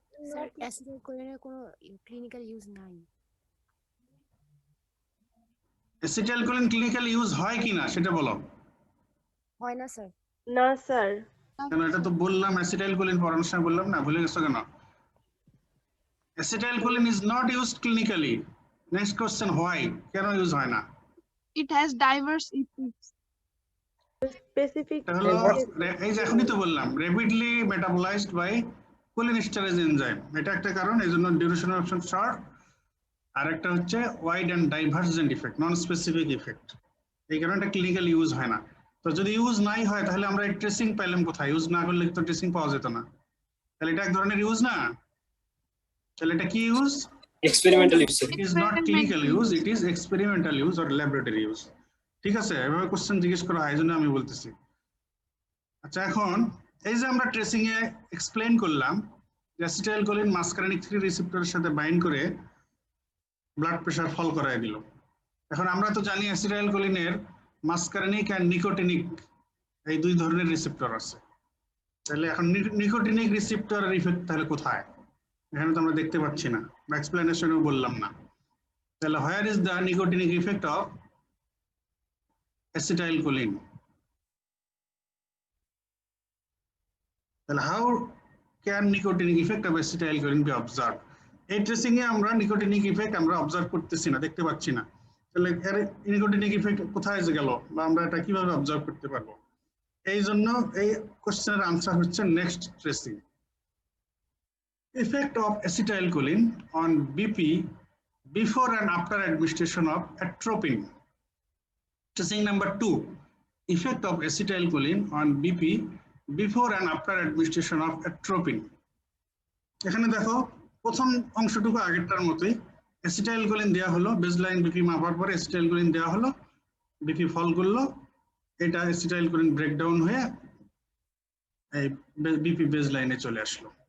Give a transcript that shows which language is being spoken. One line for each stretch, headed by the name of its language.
Bangla: Sir অ্যাসিটাইলকোলিনের কোনো clinical use নাই। Acetylcholine clinical use হয় কিনা সেটা বলো। হয় না স্যার। না স্যার। কেন? এটা তো বললাম অ্যাসিটাইলকোলিন পড়ানোর সময় বললাম না, ভুলে গেছো কেন?
English: Acetylcholine is not used clinically. Next question, why?
Bangla: কেন ইউজ হয় না?
English: It has diverse effects. Specific
Bangla: এই যে এখনই তো বললাম,
English: rapidly metabolized by cholinesterase enzyme,
Bangla: এটা একটা কারণ, এই জন্য
English: Duration of action short.
Bangla: আর একটা হচ্ছে
English: wide and divergent effect, non specific effect,
Bangla: এই কারণে ক্লিনিক্যাল ইউজ হয় না। তো যদি ইউজ নাই হয় তাহলে আমরা ট্রেসিং পাইলাম কোথায়? ইউজ না করলে তো ট্রেসিং পাওয়া যেত না, তাহলে এটা এক ধরনের ইউজ না? তাহলে এটা কি use?
English: Experimental use. It is not clinical use, it is experimental use or laboratory use.
Bangla: ঠিক আছে, এভাবে কোশ্চেন জিজ্ঞেস করা হয়, এই জন্য আমি বলতেছি। আচ্ছা, এখন এই যে আমরা ট্রেসিং এ এক্সপ্লেইন করলাম অ্যাসিটাইলকোলিন মাসকারেনিক 3 রিসেপ্টরের সাথে বাইন্ড করে ব্লাড প্রেশার ফল করায় দিল। এখন আমরা তো জানি অ্যাসিটাইলকোলিনের মাসকারেনিক এন্ড নিকোটিনিক এই দুই ধরনের রিসেপ্টর আছে। তাহলে এখন নিকোটিনিক রিসেপ্টরের ইফেক্ট তাহলে কোথায়? এখানে তো আমরা দেখতে পাচ্ছি না, বা এক্সপ্লেনেশনেও বললাম না।
English: তাহলে where is the nicotinic effect of acetylcholine? তাহলে how can nicotinic effect of acetylcholine be observe?
Bangla: এই ট্রেসিং এ আমরা নিকোটিনিক ইফেক্ট আমরা অবজার্ভ করতেছি না, দেখতে পাচ্ছি না। তাহলে এর নিকোটিনিক ইফেক্ট কোথায় গেল, বা আমরা এটা কিভাবে অবজার্ভ করতে পারবো? এই জন্য এই কোশ্চেনের আনসার হচ্ছে next tracing.
English: Effect of acetylcholine on BP before and after administration of atropine. Tracing number 2. Effect of acetylcholine on BP before and after administration of atropine.
Bangla: এখানে দেখো প্রথম অংশটুকু আগেরটার মতোই, অ্যাসিটাইলকোলিন দেওয়া হলো, বেজলাইন বিপি মাপার পরে অ্যাসিটাইলকোলিন দেওয়া হলো, বিপি ফল করলো, এটা অ্যাসিটাইলকোলিন ব্রেকডাউন হয়ে এই বিপি বেজলাইনে চলে আসলো।